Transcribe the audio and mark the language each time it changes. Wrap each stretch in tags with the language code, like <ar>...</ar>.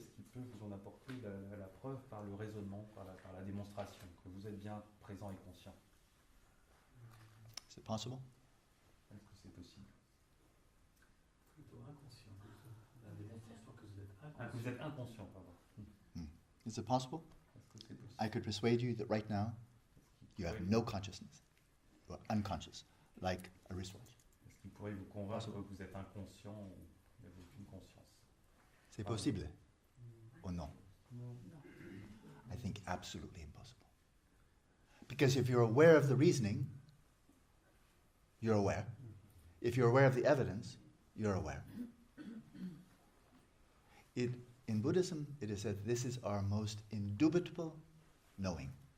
<fr>Est-ce qu'il peut vous en apporter la preuve par le raisonnement, par la démonstration, que vous êtes bien présent et conscient?</fr> <en>Is it possible?</en> <fr>Est-ce que c'est possible? Plutôt inconscient. La démonstration que vous êtes inconscient. Ah, que vous êtes inconscient, pardon.</fr> <en>Is it possible?</en> <fr>Est-ce que c'est possible?</fr> <en>I could persuade you that right now you have no consciousness. You are unconscious, like a wristwatch.</en> <fr>Est-ce qu'il pourrait vous convaincre que vous êtes inconscient ou vous n'avez aucune conscience? C'est possible</fr> <en>or no?</en> <fr>Non.</fr> <en>I think absolutely impossible. Because if you're aware of the reasoning, you're aware. If you're aware of the evidence, you're aware. In Buddhism, it is said this is our most indubitable knowing.</en>